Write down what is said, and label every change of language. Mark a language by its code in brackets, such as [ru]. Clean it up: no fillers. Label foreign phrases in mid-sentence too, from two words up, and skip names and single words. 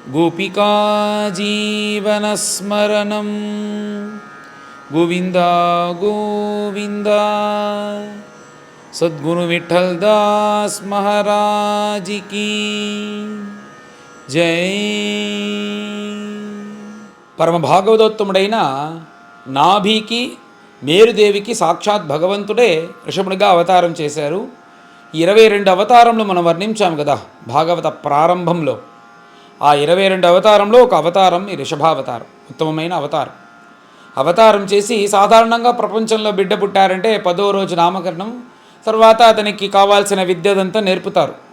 [sa] गोपिका जीवनस्मरणं गोविंदा गोविंदा। [hi] सद्गुरु विठल दास महाराज की जय। [te] పరమ భాగవతోత్తముడైన నాభికి మేరుదేవికి సాక్షాత్ భగవంతుడే ఋషభునిగా అవతారం చేశారు. 22 అవతారంలో మనం వర్ణించాము కదా భాగవత ప్రారంభంలో. ఆ 22 అవతారంలో ఒక అవతారం ఈ ఋషభావతారం, ఉత్తమమైన అవతారం చేసి సాధారణంగా ప్రపంచంలో బిడ్డ పుట్టారంటే 10వ రోజు నామకరణం, తర్వాత అతనికి కావాల్సిన విద్యదంతా నేర్పుతారు.